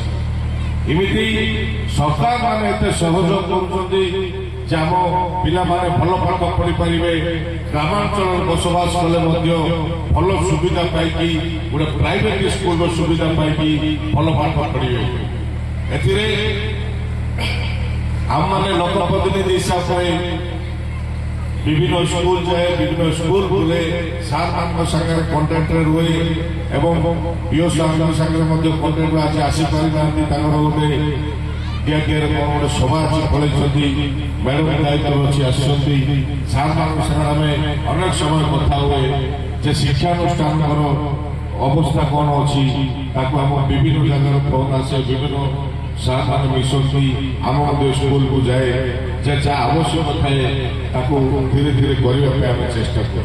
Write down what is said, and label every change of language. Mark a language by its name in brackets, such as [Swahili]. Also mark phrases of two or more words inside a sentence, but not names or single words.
[Odia] ଏମିତି ସରକାର ମାନେ ଏତେ ସହଯୋଗ କରୁଛନ୍ତି ଯେ ଆମ ପିଲାମାନେ ଭଲ ପାଠ ପଢିପାରିବେ, ଗ୍ରାମାଞ୍ଚଳରେ ବସବାସ କଲେ ମଧ୍ୟ ଭଲ ସୁବିଧା ପାଇକି ଗୋଟେ [English] private schoolର [Odia] ସୁବିଧା ପାଇକି ଭଲ ପାଠ ପଢିବେ। ଏଥିରେ ଆମମାନେ ଲୋକପ୍ରତିନିଧି ହିସାବରେ ବିଭିନ୍ନ ସ୍କୁଲ ଯାଏ, ବିଭିନ୍ନ ସ୍କୁଲ ବୁଲେ ସାର ମାନଙ୍କ ସାଙ୍ଗରେ କଣ୍ଟାକ୍ଟରେ ରୁହେ ଏବଂ ପିଓ ସାର୍ଙ୍କ ସାଙ୍ଗରେ ମଧ୍ୟ କଣ୍ଟାକ୍ଟରେ ଆଜି ଆସିପାରିନାହାନ୍ତି। ତାଙ୍କର ଗୋଟେ ଡିଆରଡିଏରେ କ'ଣ ଗୋଟେ ସଭା ଅଛି ପଳେଇଛନ୍ତି, ମ୍ୟାଡମ ଦାୟିତ୍ୱ ଅଛି ଆସିଛନ୍ତି। ସାର୍ମାନଙ୍କ ସାଙ୍ଗରେ ଆମେ ଅନେକ ସମୟ କଥା ହୁଏ ଯେ ଶିକ୍ଷାନୁଷ୍ଠାନଙ୍କର ଅବସ୍ଥା କ'ଣ ଅଛି, ତାକୁ ଆମ ବିଭିନ୍ନ ଜାଗାର ଫୋନ୍ ଆସେ, ବିଭିନ୍ନ ସାର୍ମାନେ ମିଶନ୍ତି, ଆମ ମଧ୍ୟ ସ୍କୁଲକୁ ଯାଏ, ଯେ ଯାହା ଆବଶ୍ୟକ ଥାଏ ତାକୁ ଧୀରେ ଧୀରେ କରିବା ପାଇଁ ଆମେ ଚେଷ୍ଟା କରୁ।